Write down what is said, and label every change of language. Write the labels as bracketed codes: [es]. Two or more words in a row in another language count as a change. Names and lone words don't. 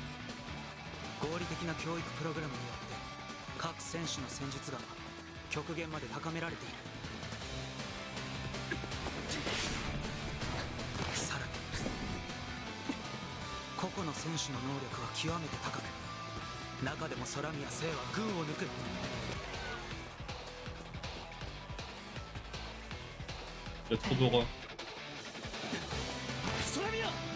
[ja] 合理的な教育プログラムによって各選手の戦術が極限まで高められている。さらに個々の選手の能力は極めて高く、中でも空宮聖は群を抜く。 [fr] Il y a trop d'aura. [ja] 空宮